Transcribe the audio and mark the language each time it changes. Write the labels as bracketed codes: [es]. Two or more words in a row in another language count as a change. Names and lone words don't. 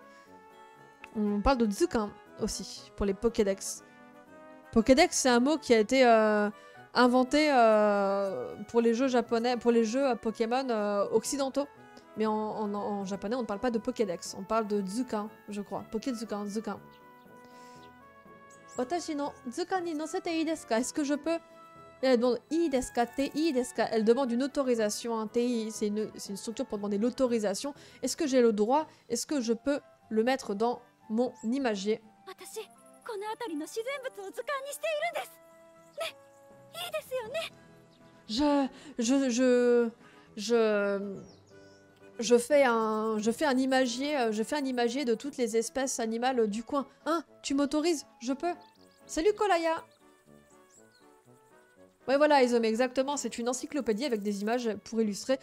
[fr] On parle de Zukan aussi, pour les Pokédex. Pokédex, c'est un mot qui a été inventé pour les jeux japonais, pour les jeux Pokémon occidentaux. Mais en japonais, on ne parle pas de Pokédex, on parle de Zukan, je crois. [ja] Pokézukan, Zukan. 私の図鑑に載せていいですか? [fr] Est-ce que je peux? Elle demande [ja] いいですか、ていいですか? [fr] Elle demande une autorisation. Hein. Tei, c'est une structure pour demander l'autorisation. Est-ce que j'ai le droit? Est-ce que je peux le mettre dans mon imagier? [ja] この辺りの自然物を図鑑にしているんですね。いいですよね。 [fr] Je fais un imagier de toutes les espèces animales du coin. Hein, tu m'autorises? Je peux. Salut Kolaya. Ouais voilà Izome, exactement, c'est une encyclopédie avec des images pour illustrer.